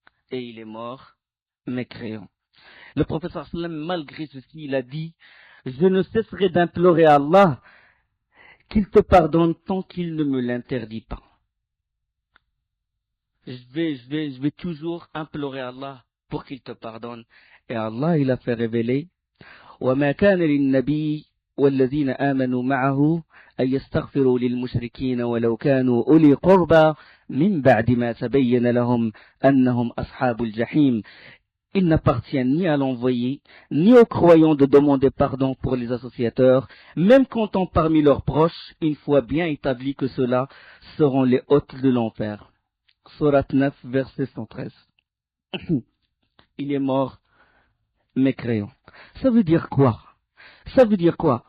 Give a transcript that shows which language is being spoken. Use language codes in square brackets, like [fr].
[fr] Et il est mort, mécréant. Le professeur sallam, malgré ceci, il a dit, je ne cesserai d'implorer Allah qu'il te pardonne tant qu'il ne me l'interdit pas. Je vais toujours implorer Allah pour qu'il te pardonne. Et Allah, il a fait révéler [ar] وَمَا كَانَ لِلنَّبِيِّ وَالَّذِينَ آمَنُوا مَعَهُ أَن يَسْتَغْفِرُوا لِلْمُشْرِكِينَ وَلَوْ كَانُوا أُولِي قُرْبَى مِنْ بَعْدِ مَا تَبَيَّنَ لَهُمْ أَنَّهُمْ أَصْحَابُ الْجَحِيمِ. [fr] Il n'appartient ni à l'envoyé, ni aux croyants de demander pardon pour les associateurs, même comptant parmi leurs proches, une fois bien établi que ceux-là seront les hôtes de l'enfer. Surat 9, verset 113. Il est mort mécréant. Ça veut dire quoi? Ça veut dire quoi?